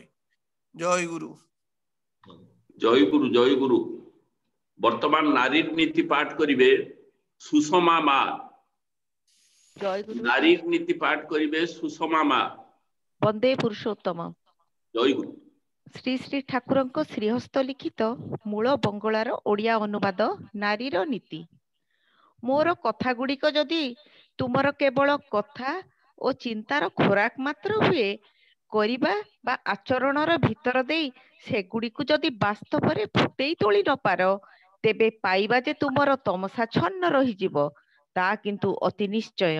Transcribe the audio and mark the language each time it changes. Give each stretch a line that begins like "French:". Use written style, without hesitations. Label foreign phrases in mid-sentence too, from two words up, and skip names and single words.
Bangla: জয় গুরু। জয় গুরু জয় গুরু। বর্তমান নারীর নীতি পাঠ করিবে সুষমা মা। জয় গুরু। নারীর নীতি পাঠ করিবে সুষমা মা। বন্দে পুরুষোତ୍ତম। জয় গুরু।
Odia: ଶ୍ରୀ ଶ୍ରୀ ଠାକୁରଙ୍କ ଶ୍ରୀହସ୍ତ ଲିଖିତ ମୂଳ ବଙ୍ଗଳାର ଓଡ଼ିଆ ଅନୁବାଦ ନାରୀର ନୀତି। ମୋର କଥା ଗୁଡ଼ିକ ଯଦି ତୁମର କେବଳ କଥା ଓ ଚିନ୍ତାର ଖୋରାକ ମାତ୍ର ହୁଏ, କରିବା ବା ଆଚରଣର ଭିତର ଦେଇ ସେଗୁଡ଼ିକୁ ଯଦି ବାସ୍ତବରେ ଫୁଟେଇ ତୋଳି ନ ପାର, ତେବେ ପାଇବା ଯେ ତୁମର ତମସାଚ୍ଛନ୍ନ ରହିଯିବ, ତା କିନ୍ତୁ ଅତି ନିଶ୍ଚୟ।